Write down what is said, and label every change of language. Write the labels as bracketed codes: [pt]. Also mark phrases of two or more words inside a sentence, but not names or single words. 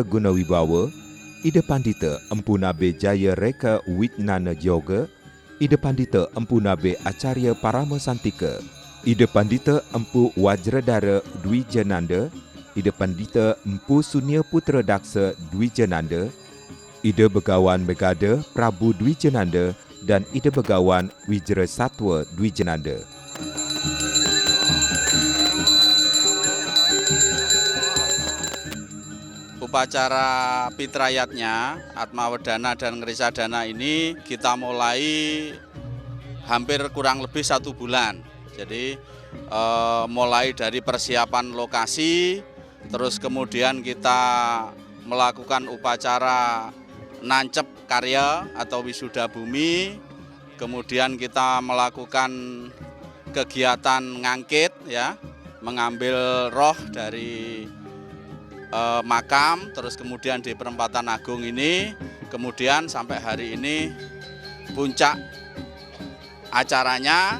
[id] Gunawibawa, Ida Pandita Empu Nabe Jaya Reka Wijnana Yoga, Ida Pandita Empu Nabe Acarya Parama Santika, Ida Pandita Empu Wajradara Dwijananda, Ida Pandita Empu Sunya Putra Daksa Dwijananda, Ida Begawan Megada Prabu Dwijananda, dan Ida Begawan Wijra Satwa Dwijananda. upacara Pitrayatnya, Atmawedana dan Ngrisadana ini kita mulai hampir kurang lebih 1 bulan. Jadi mulai dari persiapan lokasi, terus kemudian kita melakukan upacara nancep karya atau wisuda bumi, kemudian kita melakukan kegiatan ngangkit ya, mengambil roh dari makam, terus kemudian di Perempatan Agung ini, kemudian sampai hari ini puncak acaranya.